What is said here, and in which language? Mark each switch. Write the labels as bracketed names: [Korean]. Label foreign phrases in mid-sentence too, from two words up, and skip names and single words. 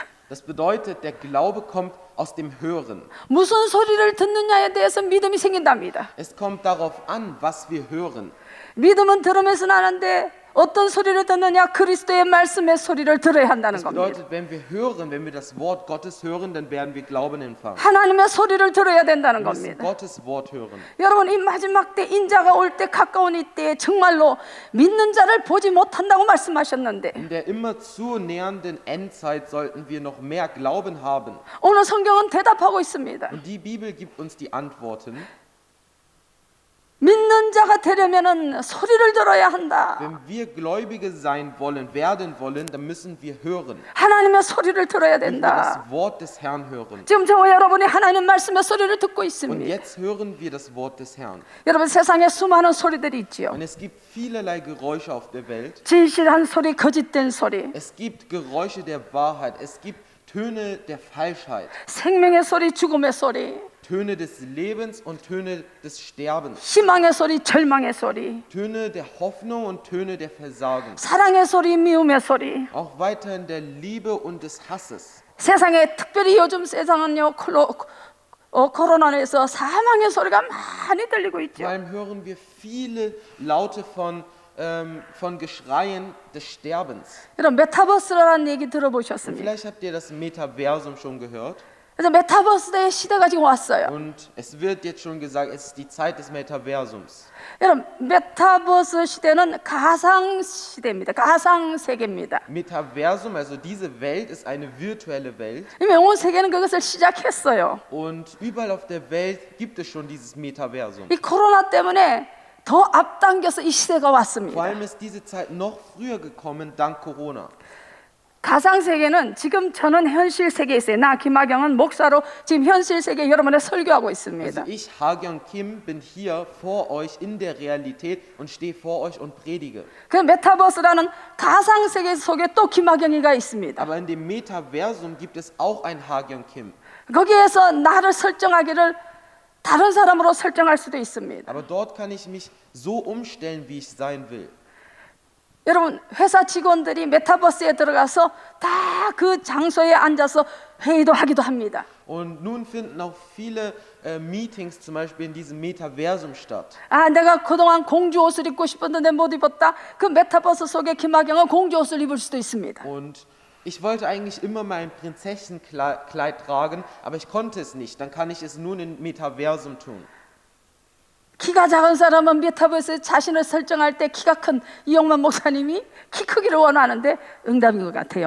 [German] Das bedeutet, der Glaube kommt aus dem Hören. [Korean] 무슨 소리를 듣느냐에 대해서 믿음이 생긴답니다. [German] Es kommt darauf an, was wir hören. [Korean] 믿음은 들음에서 나는데 어떤 소리를 듣느냐? 그리스도의 말씀의 소리를 들어야 한다는 [German] Das [Korean] 겁니다. [German] bedeutet, wenn wir das Wort Gottes hören, dann werden wir Glauben empfangen. [Korean] 하나님의 소리를 들어야 된다는 [German] Wir müssen [Korean] 겁니다. [German] Gottes Wort hören. [Korean] 여러분 이 마지막 때 인자가 올 때 가까운 이때에 정말로 믿는 자를 보지 못한다고 말씀하셨는데 [German] In der immer zu nähernden Endzeit sollten wir noch mehr Glauben haben. [Korean] 오늘 성경은 대답하고 있습니다. [German] Und die Bibel gibt uns die Antworten. [Korean] 믿는 자가 되려면은 소리를 들어야 한다. [German] Wenn wir Gläubige sein wollen, werden wollen, dann müssen wir hören. [Korean] 하나님의 소리를 들어야 [German] Und wir das [Korean] 된다. [German] Wort des Herrn hören. [Korean] 지금 저와 여러분이 하나님 말씀의 소리를 듣고 [German] Und [Korean] 있습니다. [German] jetzt hören wir das Wort des Herrn. [Korean] 여러분 세상에 수많은 소리들이 있지요. [German] Und es gibt vielerlei Geräusche auf der Welt. [Korean] 진실한 소리, 거짓된 소리, [German] Es gibt Geräusche der Wahrheit. Es gibt Töne der Falschheit. [Korean] 생명의 소리, 죽음의 소리, [German] Töne des Lebens und Töne des Sterbens. [Korean] 희망의 소리, 절망의 소리, [German] Töne der Hoffnung und Töne der Versagen. [Korean] 사랑의 소리, 미움의 소리. [German] Auch weiterhin der Liebe und des Hasses. [Korean] 세상에 특별히 요즘 세상은요 코로나에서 사망의 소리가 많이 들리고 [German] Vor [Korean] 있죠. [German] allem hören wir viele Laute von Geschreien des Sterbens. [Korean] 여러분 메타버스라는 얘기 들어보셨습니까? [German] Vielleicht habt ihr das Metaversum schon gehört. [Korean] 그래서 메타버스의 시대가 지금 왔어요. [German] Und es wird jetzt schon gesagt, es ist die Zeit des Metaversums. [Korean] 여러분 메타버스 시대는 가상 시대입니다. 가상 세계입니다. [German] Metaversum, also diese Welt, ist eine virtuelle Welt. [Korean] 이미 온 세계는 그것을 시작했어요. [German] Und überall auf der Welt gibt es schon dieses Metaversum. [Korean] 이 코로나 때문에 더 앞당겨서 이 시대가 [German] Vor [Korean] 왔습니다. [German] allem ist diese Zeit noch früher gekommen, dank Corona. [Korean] 가상 세계는 지금 저는 현실 세계에 있어요. 나 김하경은 목사로 지금 현실 세계 여러분의 설교하고 있습니다. [German] Also ich, Hagyong Kim, bin hier vor euch in der Realität und stehe vor euch und predige. [Korean] 그 메타버스라는 가상 세계 속에 또 김하경이가 있습니다. [German] Aber in dem Metaversum gibt es auch ein Hagyong Kim. [Korean] 거기에서 나를 설정하기를 다른 사람으로 설정할 수도 있습니다. [German] Aber dort kann ich mich so umstellen, wie ich sein will. [Korean] 여러분 회사 직원들이 메타버스에 들어가서 다 그 장소에 앉아서 회의도 하기도 합니다. [German] Und nun finden auch viele Meetings zum Beispiel in diesem Metaversum statt. [Korean] 아, 내가 그동안 공주 옷을 입고 싶었는데 못 입었다. 그 메타버스 속에 김하경은 공주 옷을 입을 수도 있습니다. [German] Und ich wollte eigentlich immer mein Prinzesschenkleid tragen, aber ich konnte es nicht. Dann kann ich es nun im Metaversum tun. [Korean] 키가 작은 사람은 메타버스에 자신을 설정할 때 키가 큰 이용만 목사님이 키 크기를 원하는데 응답인 것 같아요.